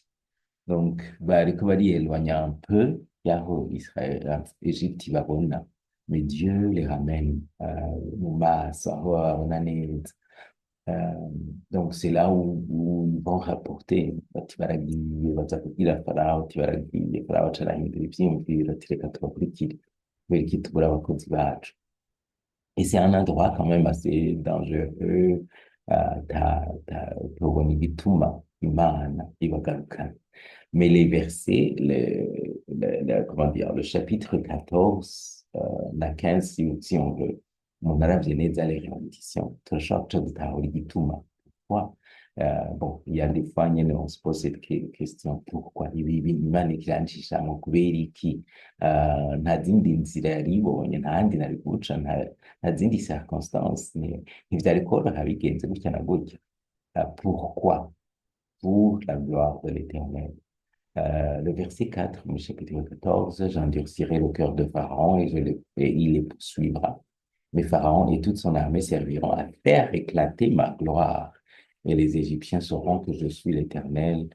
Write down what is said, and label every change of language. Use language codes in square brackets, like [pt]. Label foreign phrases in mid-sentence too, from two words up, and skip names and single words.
[rn] Donc bariko bariyelwanya [fr] un peu [rn] yaho Israël Égypte ibabona, [fr] mais Dieu les ramène [rn] mu maso aho babona neza. [fr] Donc c'est là où ils vont rapporter [rn] bati baragiye baza kubwira Farawo ati baragiye, Farawo aca arahindura ivyiyumviro ati reka tubakurikire kubera iki tubura abakozi bacu. [fr] Et c'est un endroit quand même assez dangereux, [rn] tubona igituma Imana ibagarukana. [fr] Mais les versets, comment dire, le chapitre 14, la 15, si on veut, mon arabe vient dans les répétitions, pourquoi? Bon, il y a des fois, on se pose cette question, pourquoi? [rn] Imana ikirancishamwo kubera iki? Nta zindi nzira yaribonye, nta handi nari guca, nta zindi circonstances, ntivyari koroha bigenze gutya na gutya. [fr] Pourquoi? Pour la gloire de l'Éternel. Le verset 4 du chapitre 14, j'endurcirai le cœur de Pharaon et il les poursuivra. Mais Pharaon et toute son armée serviront à faire éclater ma gloire. Et les Égyptiens sauront que je suis l'Éternel.